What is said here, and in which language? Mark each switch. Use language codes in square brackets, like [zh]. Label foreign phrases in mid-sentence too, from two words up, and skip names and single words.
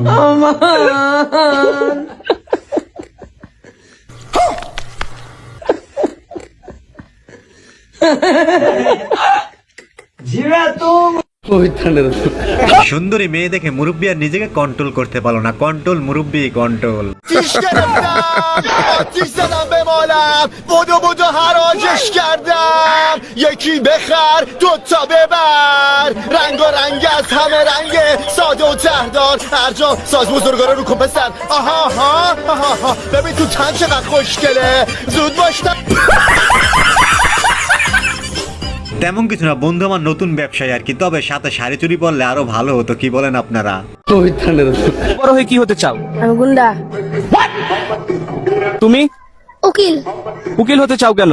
[bn] সুন্দরী মেয়ে দেখে মুরব্বী আর নিজেকে কন্ট্রোল করতে পারলো না। কন্ট্রোল মুরব্বী কন্ট্রোল। [fa] بدو بدو حراجش کردم یکی بخر دوتا ببر رنگ و رنگ از همه رنگه ساده و تهدار هر جا ساز بزرگاره رو کن پسر آها آها آها ببین تو تن چقدر خوشگله زود باش [bn] তেমন কিছু না বন্ধু, আমার নতুন ব্যবসায় আর কি। তবে সাথে শাড়ি চুরি পরলে আরো ভালো হতো, কি বলেন আপনারা? বড় হয়ে কি হতে চাও? আমি গুন্ডা। তুমি উকিল। উকিল হতে চাও কেন?